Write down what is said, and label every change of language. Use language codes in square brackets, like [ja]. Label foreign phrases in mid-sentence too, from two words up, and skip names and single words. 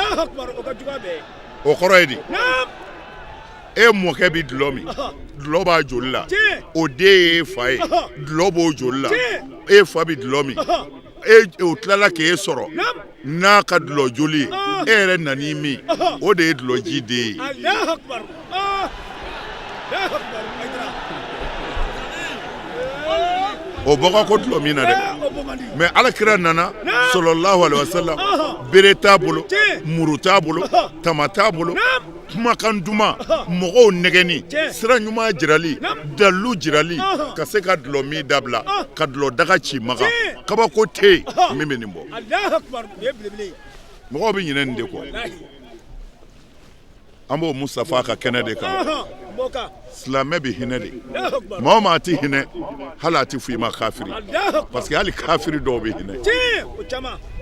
[bm] o kɔrɔ ye di e mɔkɛ bɛ dulɔ min dulɔ b'a joli la o den ye fa ye dulɔ b'o joli la e fa bɛ dulɔ min o tilala k'e sɔrɔ n'a ka dulɔ joli e yɛrɛ nan'i min o de ye dulɔji den ye. [ar] الله أكبر. الله أكبر. [bm] o bɔgɔ ko dulɔ min na dɛ mais alakira nana [ar] صلى الله عليه وسلم [bm] bere t'a bolo muru t'a bolo tama t'a bolo kumakan duman mɔgɔw nɛgɛni sira ɲuman jirali dalilu jirali ka se ka dulɔ min dabila ka dulɔ daga ci maga kabako tɛ yen min bɛ nin bɔ. [ar] الله أكبر. [bm] mɔgɔw bɛ ɲinɛ nin de kɔ an b'o Mustafa ka kɛnɛ de kan silamɛ bɛ hinɛ de maa o maa tɛ hinɛ hali a tɛ fɔ i ma kafiri [fr] parce que [bm] hali kafiri dɔw bɛ hinɛ.